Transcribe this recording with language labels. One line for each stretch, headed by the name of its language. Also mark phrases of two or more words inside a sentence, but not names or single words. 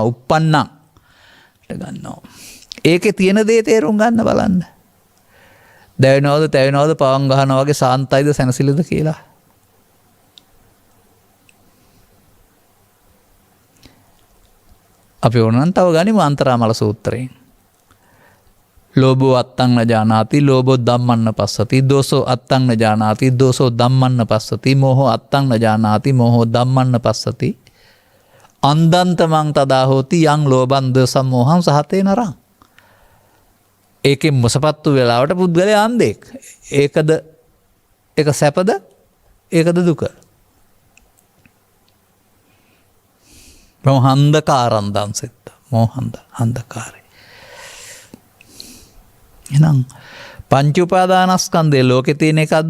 Sinhala: උප්පන්නං ගන්නවා. ඒකේ තියෙන දේ තේරුම් ගන්න බලන්න. දැවෙනවද, තැවෙනවද, පවන් ගහනවා වගේ සාන්තයිද, සැනසෙලිද කියලා. අපි ඕනනම් තව ගනිමු අන්තරාමල සූත්‍රයෙන්.
Pali: ලෝභෝ අත්තං න ජානාති, ලෝභෝ ධම්මන්න පස්සති, දෝසෝ අත්තං න ජානාති, දෝසෝ ධම්මන්න පස්සති, මෝහෝ අත්තං න ජානාති, මෝහෝ ධම්මන්න පස්සති. අන්දන්තමං තදා හෝති යං ලෝභං දෝසං මෝහං සහතේ නරං.
Sinhala: ඒකෙන් මොසපත්තු වෙලාවට පුද්ගලයා අන්ධෙක්. ඒකද ඒක සැපද? ඒකද දුක?
Pali: මොහන්දකාරං දන්සෙත්ත.
Sinhala: මොහන්ද අන්ධකාරය. එහෙනම් පංච උපාදානස්කන්ධය ලෝකේ තියෙන එකක්ද?